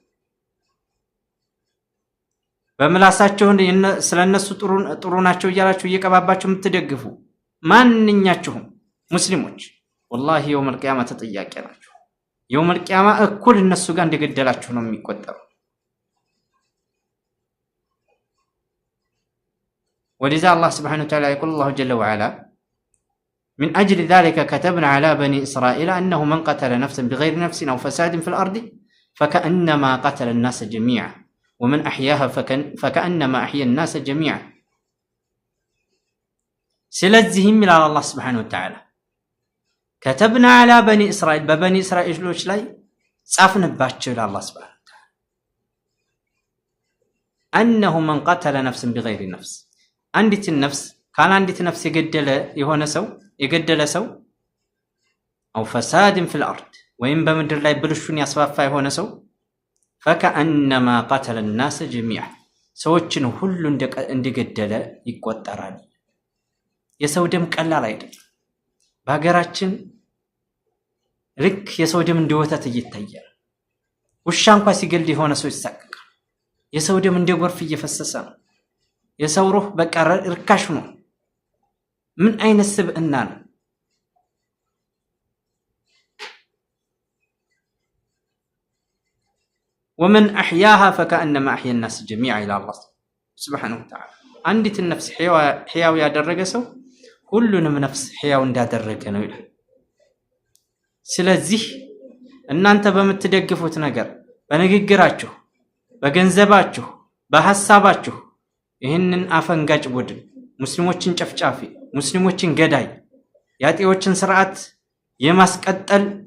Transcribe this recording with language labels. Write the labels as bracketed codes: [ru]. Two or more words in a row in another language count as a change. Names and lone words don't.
[am] በምላሳቸው ስለነሱ ጥሩ ናቸው እያላችሁ እየቀባባችሁ የምትደግፉ ማንኛችሁም ሙስሊሞች [ar] والله يوم القيامة [am] ተጠያቂ ናችሁ። [ar] يوم القيامة [am] እኩል እነሱ ጋር እንደገደላችሁ ነው የሚቆጠረው። [ar] ولذا الله سبحانه وتعالى يقول الله جل وعلا من أجل ذلك كتبنا على بني إسرائيل أنه من قتل نفسا بغير نفس أو فساد في الأرض فكأنما قتل الناس جميعا ومن أحياها فكأنما أحيا الناس جميعا. [am] ስለዚህም ይላል አላህ [ar] سبحانه وتعالى كتبنا على بني إسرائيل [am] በበኒ እስራኤሎች ላይ ጻፍንባቸው ይላል አላህ [ar] سبحانه وتعالى أنه من قتل نفسا بغير نفس [am] አንዲትን ነፍስ ካለ አንዲት ነፍስ የገደለ ሰው [ar] أو فساد في الأرض [am] ወይም በምድር ላይ ብልሹን ያስፋፋ የሆነ ሰው [ar] فكأنما قتل الناس جميعا [am] ሰዎችን ሁሉ እንደገደለ ይቆጠራል። የሰው ደም ቀላል አይደለም። በሀገራችን ልክ የሰው ደም እንደ ወተት እየታያል። ውሻ እንኳን ሲገል የሆነ ሰው ይሳቀቃል። የሰው ደም እንደ ጎርፍ እየፈሰሰ ነው። የሰው ሩህ በቃ ርካሽ ነው። ምን አይነት ስብዕና ነው? [ar] ومن أحياها فكأنما أحيا الناس جميعا إلى الله سبحانه وتعالى [am] አንዲት ነፍስ ሕያው ያደረገ ሰው ሁሉንም ነፍስ ሕያው እንዳደረገ ነው ይላል። ስለዚህ እናንተ በምትደግፉት ነገር በንግግራችሁ፣ በገንዘባችሁ፣ በሐሳባችሁ ይህንን አፈንጋጭ ቡድን ሙስሊሞችን ጨፍጫፊ፣ ሙስሊሞችን ገዳይ፣ ያጤዎችን ስርዓት የማስቀጠል